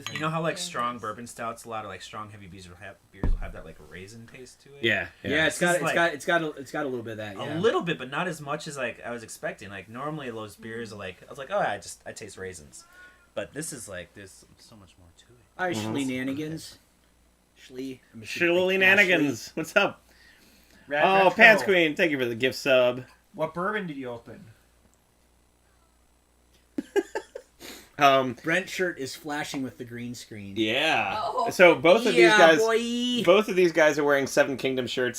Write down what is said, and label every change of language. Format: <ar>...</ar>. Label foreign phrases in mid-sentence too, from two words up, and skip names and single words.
<en>You know how like strong bourbon stouts, a lot of like strong heavy beers will have that like raisin taste to it. Yeah, yeah, it's got This is it's got a little bit of that. Yeah. A little bit, but not as much as like I was expecting. Like normally those beers are like I was like, oh, I taste raisins, but this is like there's so much more to it. All right, Schlee-nanigans. Schlee. Shilly-nanigans. What's up? Rad Oh, Retro. Pants Queen, thank you for the gift sub. What bourbon did you open? Brent's shirt is flashing with the green screen. Yeah. Oh. So both of these guys, boy. both of these guys are wearing Seven Kingdom shirts.</en>